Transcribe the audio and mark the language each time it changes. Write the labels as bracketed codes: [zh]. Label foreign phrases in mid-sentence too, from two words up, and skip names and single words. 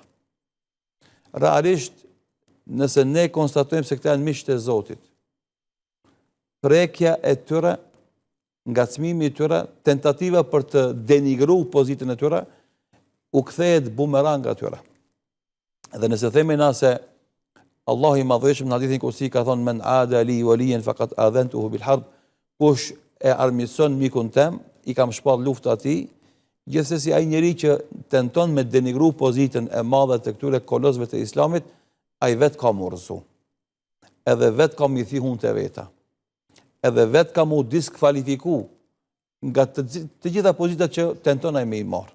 [sq] Realisht, nëse ne konstatojmë se këta janë miqtë e Zotit, prekja e tyre, ngacmimi i tyre, tentativa për të denigruar pozitën e tyre, u kthehet bumerang atyre. Dhe nëse themi na se Allahu i madhëshëm në hadithin kursi ka thonë [ar] من عادى لي وليا فقد آذنته بالحرب, [sq] kush e armiqson mikun tem, i kam shpall luftë atij, gjithsesi ai njeri që tenton me denigru pozitën e madhe të këtyre kolosëve të islamit, ai vet ka murzu. Edhe vet ka mi thi hunë të veta. Edhe vet ka mu diskvalifiku nga të gjitha pozitat që tenton ai me i marë.